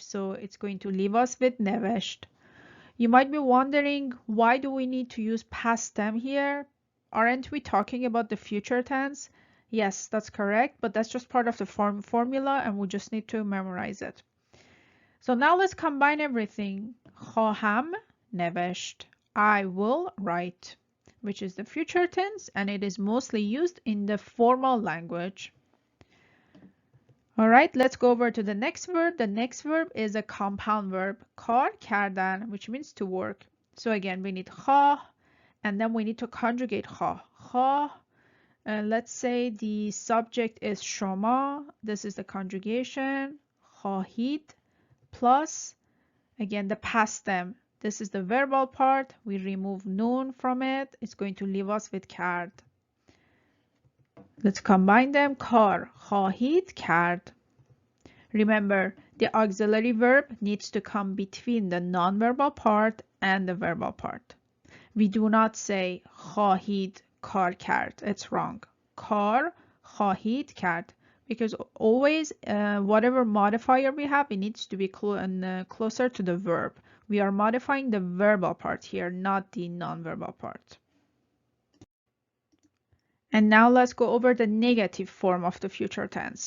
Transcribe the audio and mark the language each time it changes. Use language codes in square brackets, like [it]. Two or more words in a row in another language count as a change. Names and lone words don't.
[en] So it's going to leave us with نوشت. You might be wondering, why do we need to use past stem here? Aren't we talking about the future tense? Yes, that's correct, but that's just part of the formula and we just need to memorize it. So now let's combine everything. [fa] خواهم نوشت. [en] I will write, which is the future tense, and it is mostly used in the formal language. All right, let's go over to the next verb. The next verb is a compound verb, [fa] کار کردن, [en] which means to work. So again, we need خواه, and then we need to conjugate خواه. خواه, let's say the subject is شما. This is the conjugation. خواهید plus, again, the past stem. This is the verbal part. We remove nun from it. It's going to leave us with کرد. Let's combine them. [fa] کار خواهید کرد. [en] Remember, the auxiliary verb needs to come between the non-verbal part and the verbal part. We do not say [fa] خواهید کار کرد. [en] It's wrong. [fa] کار خواهید کرد. [en] Because always, whatever modifier we have, it needs to be closer to the verb. We are modifying the verbal part here, not the non-verbal part. And now let's go over the negative form of the future tense.